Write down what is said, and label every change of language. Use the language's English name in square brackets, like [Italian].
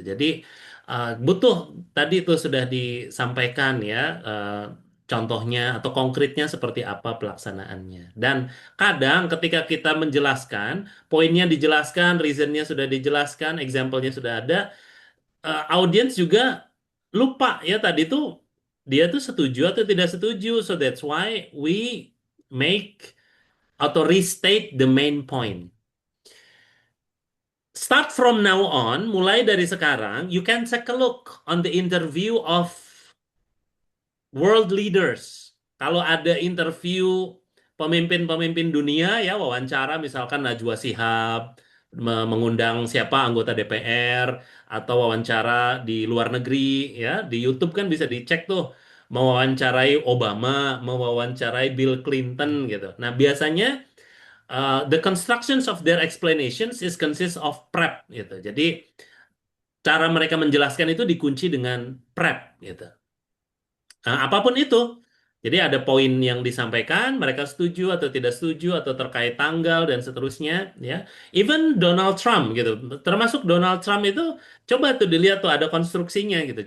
[Indonesian] Jadi butuh tadi itu sudah disampaikan ya contohnya atau konkretnya seperti apa pelaksanaannya. Dan kadang ketika kita menjelaskan, poinnya dijelaskan, reasonnya sudah dijelaskan, example-nya sudah ada, audiens juga lupa ya tadi tuh dia tuh setuju atau tidak setuju. [English] So that's why we make atau restate the main point. Start from now on, [Indonesian] mulai dari sekarang, [English] you can take a look on the interview of world leaders. [Indonesian] Kalau ada interview pemimpin-pemimpin dunia, ya wawancara misalkan Najwa Shihab, mengundang siapa anggota DPR, atau wawancara di luar negeri, ya di YouTube kan bisa dicek tuh, mewawancarai Obama, mewawancarai Bill Clinton gitu. [English] Nah biasanya the constructions of their explanations is consist of prep gitu. [Indonesian] Jadi cara mereka menjelaskan itu dikunci dengan prep gitu. Nah, apapun itu, Jadi ada poin yang disampaikan, mereka setuju atau tidak setuju atau terkait tanggal dan seterusnya, ya. Even Donald Trump gitu, termasuk Donald Trump itu coba tuh dilihat tuh ada konstruksinya gitu.